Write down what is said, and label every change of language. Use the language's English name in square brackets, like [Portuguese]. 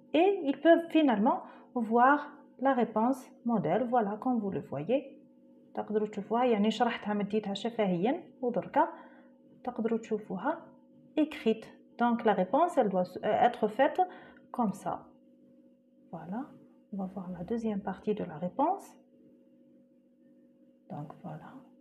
[French] et ils peuvent finalement voir la réponse modèle. Voilà, comme vous le voyez. [Arabic] تقدروا تشوفوها يعني شرحتها مديتها شفهيا ودركا تقدروا تشوفوها écrite. [French] Donc la réponse elle doit être faite comme ça. Voilà, on va voir la deuxième partie de la réponse. Donc voilà.